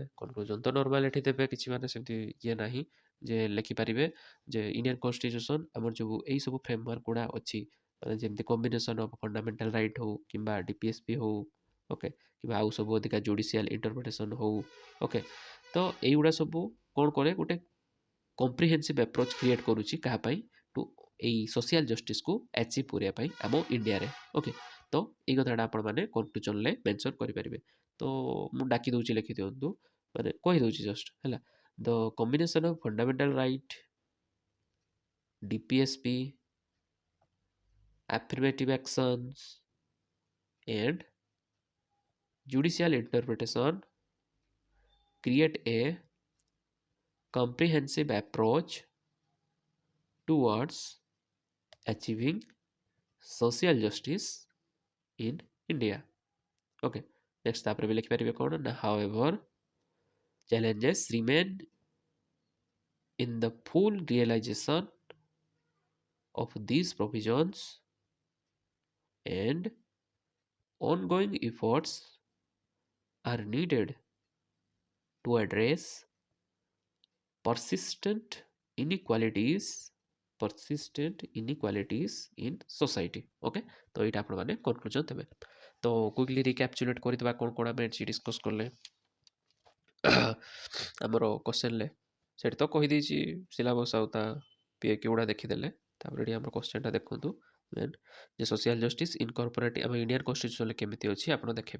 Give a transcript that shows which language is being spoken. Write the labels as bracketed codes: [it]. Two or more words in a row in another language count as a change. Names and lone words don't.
[or] କନକ୍ଲୁଜନ୍ ତ ନର୍ମାଲ ଏଠି ଦେବେ, କିଛି ମାନେ ସେମିତି ଇଏ ନାହିଁ, ଯେ ଲେଖିପାରିବେ ଯେ [en] Indian constitution [or] ଆମର ଯେଉଁ ଏଇ ସବୁ ଫ୍ରେମୱାର୍କ ଗୁଡ଼ା ଅଛି, ଯେମିତି [en] combination of fundamental right [or] ହଉ କିମ୍ବା DPSP ହଉ, ଓକେ, କିମ୍ବା ଆଉ ସବୁ ଅଧିକା [en] judicial interpretation [or] ହଉ, ଓକେ, ତ ଏଇଗୁଡ଼ା ସବୁ କ'ଣ କରେ, ଗୋଟେ [en] comprehensive approach create [or] କରୁଛି କାହା ପାଇଁ? ଟୁ ଏଇ [en] social justiceକୁ achieve [or] କରିବା ପାଇଁ ଆମ ଇଣ୍ଡିଆରେ। ଓକେ, ତ ଏଇ କଥାଟା ଆପଣମାନେ [en] conclusionରେ mention [or] କରିପାରିବେ। ତ ମୁଁ ଡାକି ଦେଉଛି, ଲେଖିଦିଅନ୍ତୁ, ମାନେ କହିଦେଉଛି ଜଷ୍ଟ ହେଲା। [en] the combination of fundamental right, DPSP, affirmative actions and judicial interpretation create a comprehensive approach towards achieving social justice in India. Okay, next [or] ତାପରେ ବି ଲେଖିପାରିବେ କ'ଣ ନା [en] however challenges remain in the full realization of these provisions and ongoing efforts are needed to address persistent inequalities in society. [or] ଓକେ, ତ ଏଇଟା ଆପଣମାନେ କନକ୍ଲୁଜନ୍ ଦେବେ। ତ [en] quickly recapitulate [or] କରିଦେବା କ'ଣ କ'ଣ ଆମେ ଏଠି ଡିସ୍କସ୍ କଲେ। ଆମର କ୍ୱେଶ୍ଚନ୍ରେ ସେଠି ତ କହିଦେଇଛି ସିଲାବସ୍ ଆଉ ତା PAQ ଗୁଡ଼ା ଦେଖିଦେଲେ। ତାପରେ ଏଠି ଆମର କ୍ୱେଶ୍ଚନ୍ଟା ଦେଖନ୍ତୁ ମେନ୍, ଯେ [en] social justice incorporate [or] ଆମ [en] Indian constitutionରେ [or] କେମିତି ଅଛି ଆପଣ ଦେଖିବେ।